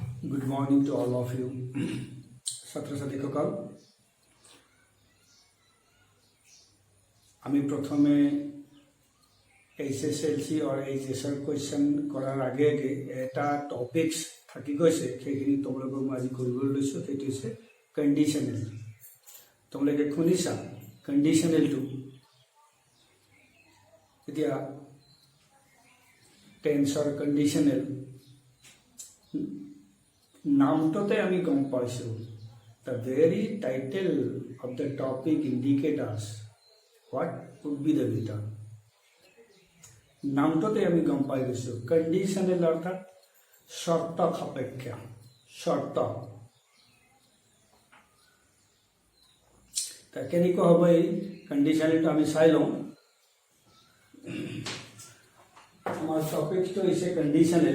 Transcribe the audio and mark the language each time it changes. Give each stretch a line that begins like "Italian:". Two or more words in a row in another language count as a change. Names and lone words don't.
English: Good morning to all of you.
Assamese: ছাত্ৰ ছাত্ৰীসকল, আমি প্ৰথমে HSLC और HSR কুৱেশ্যন কৰাৰ আগে আগে এটা টপিকছ থাকি গৈছে, সেইখিনি তোমালোকক মই আজি কৰিবলৈ লৈছোঁ। সেইটো হৈছে কণ্ডিশ্যনেল। তোমালোকে শুনিছা কণ্ডিশ্যনেলটো? এতিয়া
English: tense conditional
Assamese: নামটোতে আমি গম পাইছোঁ।
English: The very title of the topic indicates us what would be the return.
Assamese: নামটোতে আমি গম পাই গৈছোঁ কণ্ডিশ্যনেল অৰ্থাৎ শৰ্ত সাপেক্ষ। শৰ্ত কেনেকুৱা হ'ব এই কণ্ডিশ্যনেলটো আমি চাই লওঁ। আমাৰ টপিকটো হৈছে কণ্ডিশ্যনেল।